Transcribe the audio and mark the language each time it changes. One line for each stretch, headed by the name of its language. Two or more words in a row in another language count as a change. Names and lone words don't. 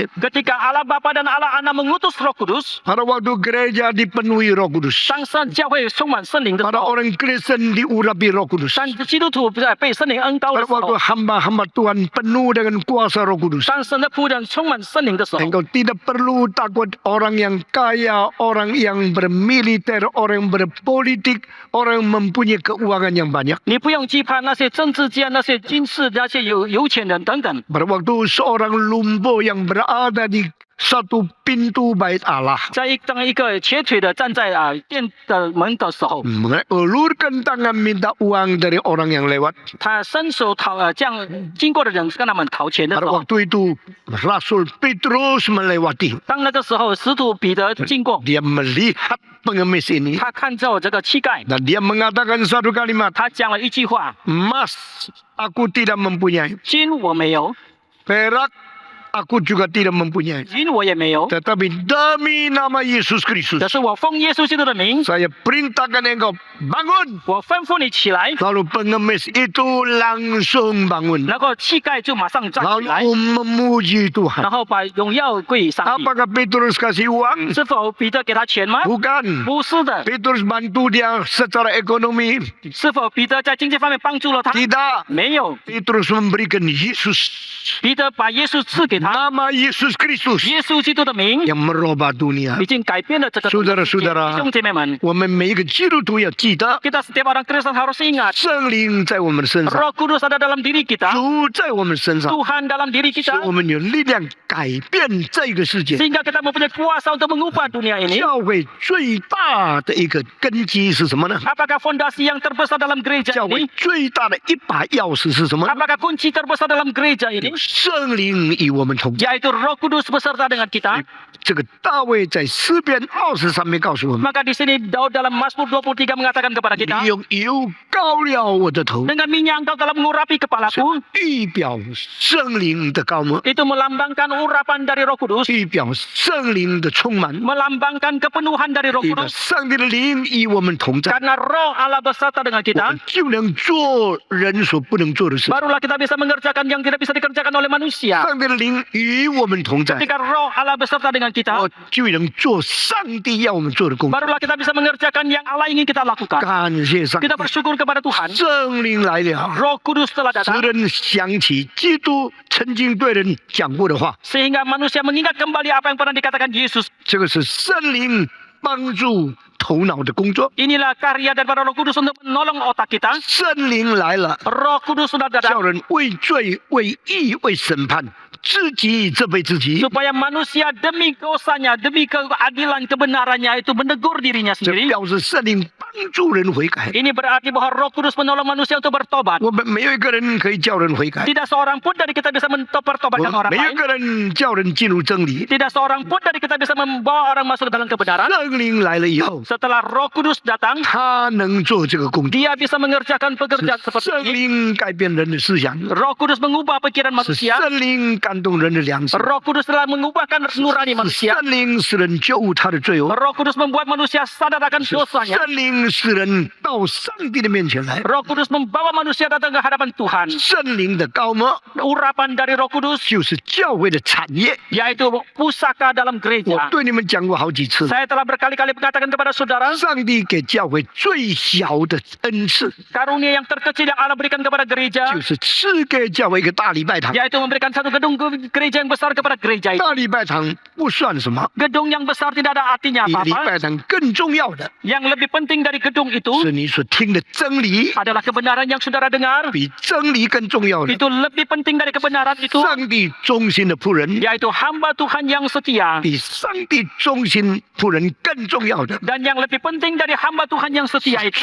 Indonesian: Ketika Allah Bapa dan Allah Anak mengutus Roh Kudus, pada waktu gereja dipenuhi Roh Kudus,
Chinese: 当教会充满圣灵的时
Indonesian: pada
Chinese: 候，
Indonesian: orang Kristen diurapi Roh Kudus,
Chinese: 当基督徒被圣灵恩膏的
Indonesian: pada
Chinese: 时候
Indonesian: waktu， hamba-hamba Tuhan penuh dengan kuasa Roh Kudus,
Chinese: 当神的仆人充满圣灵的时候，
Indonesian: engkau tidak perlu takut orang yang kaya, orang yang bermiliter, orang yang berpolitik, orang yang mempunyai keuangan yang banyak.
Chinese: 你不用惧怕那些政治家、那些军事、那些有钱人等等。
Indonesian: Pada waktu seorang lumpuh yang berada di satu pintu bait Allah,
Chinese: 当一个瘸腿的站在殿的门的时候，
Indonesian: ulurkan tangan minta uang dari orang yang lewat.
Chinese: 他伸手经过的人跟他们讨钱的时
Indonesian: Pada
Chinese: 候，
Indonesian: waktu itu Rasul Petrus melewati.
Chinese: 当那个时候使徒彼得经过，
Indonesian: Dia melihat pengemis ini
Chinese: 他看着这个乞丐，
Indonesian: dan dia mengatakan satu kalimat,
Chinese: 他讲了一句话
Indonesian: emas aku tidak mempunyai,
Chinese: 金我没有，
Indonesian: perak aku juga tidak mempunyai,
Chinese: 银我也没有，
Indonesian: tetapi demi nama Yesus Kristus
Chinese: 但是我奉耶稣基督的名，
Indonesian: saya perintahkan engkau bangun.
Chinese: 我吩咐你起来。
Indonesian: Lalu pengemis itu langsung bangun
Chinese: 然后乞丐就马上站起来，
Indonesian: lalu memuji
Chinese: 然
Indonesian: Tuhan.
Chinese: 后把荣耀归于上帝。
Indonesian: Apakah Petrus kasih uang?
Chinese: 是否彼得给他钱吗？
Indonesian: Bukan.
Chinese: 不是的。
Indonesian: Petrus bantu dia secara ekonomi?
Chinese: 是否彼得在经济方面帮助了他？
Indonesian: Tidak.
Chinese: 没有。
Indonesian: Petrus memberikan Yesus,
Chinese: 彼得把耶稣赐给他，
Indonesian: nama Yesus Kristus
Chinese: 耶稣基督的名
Indonesian: yang merubah dunia.
Chinese: 已经改变了这个世界。
Indonesian: Saudara-saudara
Chinese: 弟兄姐妹们，我们每一个基督徒要记得，
Indonesian: kita setiap orang Kristen harus ingat，
Chinese: 圣灵在我们身上，
Indonesian: Roh Kudus ada dalam diri kita，
Chinese: 主在我们身上，
Indonesian: Tuhan dalam diri
Chinese: 使
Indonesian: kita，
Chinese: 我们有力量改变这个世界。
Indonesian: sehingga kita mempunyai kuasa untuk mengubah dunia ini。
Chinese: 教会最大的一个根基是什么呢？
Indonesian: Apakah fondasi yang terbesar dalam gereja
Chinese: 教会
Indonesian: ini？
Chinese: 最大的一把钥匙是什么？
Indonesian: Apakah kunci terbesar dalam gereja ini？
Chinese: 圣灵与我们同在。
Indonesian: yaitu Roh Kudus beserta dengan kita.
Chinese: 这个大卫在诗篇20上面告诉我们：
Indonesian: Maka di sini Daud dalam Mazmur 23 mengatakan kepada
Chinese: 你
Indonesian: kita,
Chinese: 用油膏了我的头，
Indonesian: dengan minyak engkau telah mengurapi kepalaku.
Chinese: 预表圣灵的高摩，
Indonesian: Itu melambangkan urapan dari Roh Kudus,
Chinese: 预表圣灵的充满，
Indonesian: melambangkan kepenuhan dari Roh
Chinese: 预表
Indonesian: Kudus.
Chinese: 上帝的灵与我们同在，
Indonesian: Karena Roh Allah beserta dengan
Chinese: 我
Indonesian: kita,
Chinese: 们就能做人所不能做的事。
Indonesian: barulah kita bisa mengerjakan yang tidak bisa dikerjakan oleh manusia.
Chinese: 上帝的灵灵与我们同在，
Indonesian: Ketika Roh Allah beserta dengan kita,
Chinese: 我就能做上帝要我们做的工作。
Indonesian: barulah kita bisa mengerjakan yang Allah ingin kita lakukan.
Chinese: 感谢上帝
Indonesian: Kita，bersyukur kepada Tuhan.
Chinese: 圣灵来了，
Indonesian: Roh Kudus telah
Chinese: 使
Indonesian: datang
Chinese: 人想起基督曾经对人讲过的话。
Indonesian: sehingga manusia mengingat kembali apa yang pernah dikatakan Yesus.
Chinese: 这个是圣灵帮助头脑的工作。
Indonesian: Inilah karya daripada Roh Kudus untuk menolong otak kita.
Chinese: 圣灵来了，
Indonesian: Roh Kudus sudah
Chinese: 叫
Indonesian: datang
Chinese: 人为罪、为义、为审判，自己责备自己。
Indonesian: supaya manusia demi dosanya, demi keadilan kebenarannya itu menegur dirinya
Chinese: 这
Indonesian: sendiri.
Chinese: 表示圣灵帮助人悔改。
Indonesian: Ini berarti bahwa Roh Kudus menolong manusia untuk bertobat.
Chinese: 我们没有一个人可以叫人悔改，
Indonesian: Tidak seorang pun dari kita bisa
Chinese: 我
Indonesian: mempertobatkan
Chinese: 们
Indonesian: orang
Chinese: 没有一
Indonesian: lain.
Chinese: 个人叫人进入真理。
Indonesian: Tidak seorang pun dari kita bisa membawa orang masuk ke dalam kebenaran.
Chinese: 圣灵来了以后，
Indonesian: Setelah Roh Kudus datang,
Chinese: 他能做这个工作。
Indonesian: dia bisa mengerjakan pekerjaan
Chinese: 是
Indonesian: seperti
Chinese: 圣
Indonesian: ini.
Chinese: 灵改变人的思想，
Indonesian: Roh Kudus mengubah pikiran
Chinese: 是
Indonesian: manusia.
Chinese: 圣灵感动人的良心，
Indonesian: Roh Kudus telah mengubahkan nurani
Chinese: 是
Indonesian: manusia.
Chinese: 圣灵使人觉悟他的罪恶，
Indonesian: Roh Kudus membuat manusia sadar akan
Chinese: 是
Indonesian: dosanya.
Chinese: 圣灵使人到上帝的面前来。
Indonesian: Roh Kudus membawa manusia datang ke hadapan Tuhan.
Chinese: 圣灵的高莫
Indonesian: Urapan dari Roh Kudus
Chinese: 就是教会的产业。
Indonesian: yaitu pusaka dalam
Chinese: 我
Indonesian: gereja.
Chinese: 对你们讲过好几次，
Indonesian: Saya telah berkali-kali mengatakan kepada saudara,
Chinese: 上帝给教会最小的恩赐，
Indonesian: karunia yang terkecil yang Allah berikan kepada gereja
Chinese: 就是赐给教会一个大礼拜堂。
Indonesian: yaitu memberikan satu gedung gereja yang besar kepada gereja itu.
Chinese: 大礼拜堂不算什么，
Indonesian: Gedung yang besar tidak ada artinya
Chinese: 比礼
Indonesian: apa-apa.
Chinese: 拜堂更重要的
Indonesian: Yang lebih penting dari gedung itu
Chinese: 是你所听的真理，
Indonesian: adalah kebenaran yang saudara dengar.
Chinese: 比真理更重要的。
Indonesian: Itu lebih penting dari kebenaran itu
Chinese: 上帝忠心的仆人，
Indonesian: yaitu hamba Tuhan yang setia.
Chinese: 比上帝忠心仆人更重要的，
Indonesian: Dan yang lebih penting dari hamba Tuhan yang setia itu